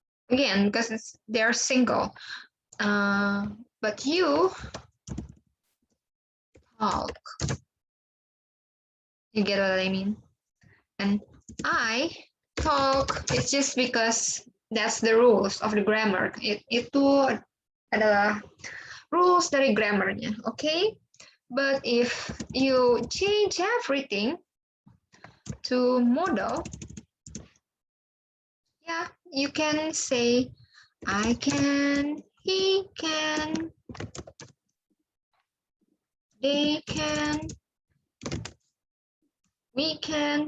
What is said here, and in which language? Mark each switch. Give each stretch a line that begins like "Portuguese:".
English: Again, because they're single. But you talk. You get what I mean? And I talk, it's just because that's the rules of the grammar.
Indonesian: Itu adalah rules dari grammarnya, okay?
English: But if you change everything to modal, yeah, you can say I can, he can, they can, we can.